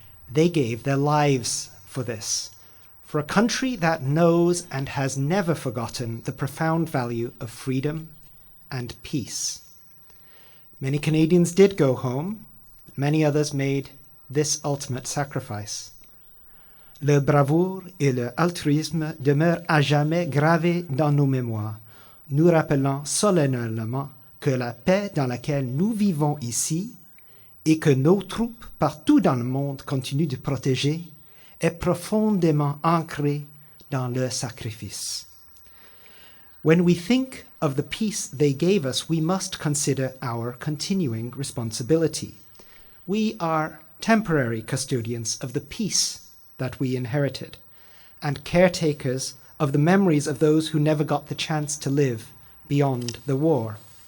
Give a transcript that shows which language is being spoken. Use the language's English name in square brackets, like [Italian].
[English] They gave their lives for this, for a country that knows and has never forgotten the profound value of freedom and peace. Many Canadians did go home. Many others made this ultimate sacrifice. [French] Le bravoure et le altruisme demeurent à jamais gravés dans nos mémoires, nous rappelant solennellement que la paix dans laquelle nous vivons ici et que nos troupes partout dans le monde continuent de protéger est profondément ancrée dans leur sacrifice. [English] When we think of the peace they gave us, we must consider our continuing responsibility. We are temporary custodians of the peace that we inherited, and caretakers of the memories of those who never got the chance to live beyond the war.